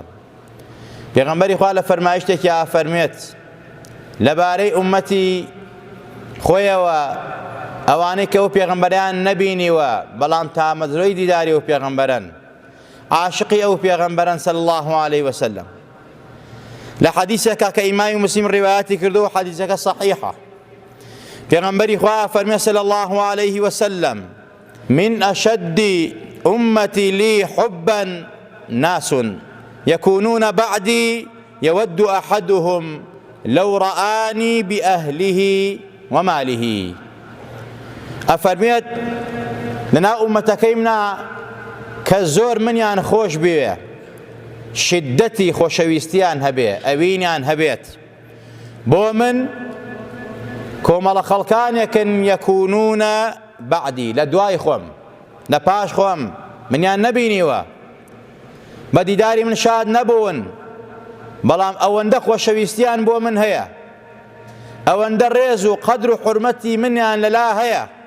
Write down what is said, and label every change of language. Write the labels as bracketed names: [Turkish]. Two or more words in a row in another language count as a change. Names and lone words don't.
[Central Kurdish] پێغەمبەری خوا لە فەرمایشتێکی ئافەرمێت لەبارەی ئومەتی خۆیەوە، ئەوانەی کە ئەو پێغەمبەریان نەبینیوە بەڵام تامەزرۆی دیداری ئەو پێغەمبەرن، عاشقی ئەو پێغەمبەرن [Arabic] صلی الله علیه و سلم. [Central Kurdish] لە حەدیثێکە کە ئیمامی مسلم ڕیوایەتی کردووە، حەدیثەکە صحیحە، پێغەمبەری خوا فەرمێ [Arabic] صلی الله علیه و سلم: من أشد أمتي لي حبا ناس يكونون بعدي يود أحدهم لو رآني بأهله وماله. [Central Kurdish] ئەفەرمێت لەناو ئومەتەکەی منە کە زۆر منیان خۆش بوێ، شدەتی خۆشەویستیان هەبێ، ئەوینیان هەبێت بۆ من کۆمەڵە خەڵکانێکن [Arabic] یەکونونە بەعدی، [Central Kurdish] لە دوای خۆم، لە پاش خۆم منیان نەبینیوە، بە دیداری من شاد نەبوون، بەڵام ئەوەندە خۆشەویستیان بۆ من هەیە، ئەوەندە ڕێز و قەدر و حورمەتی منیان لەلا هەیە.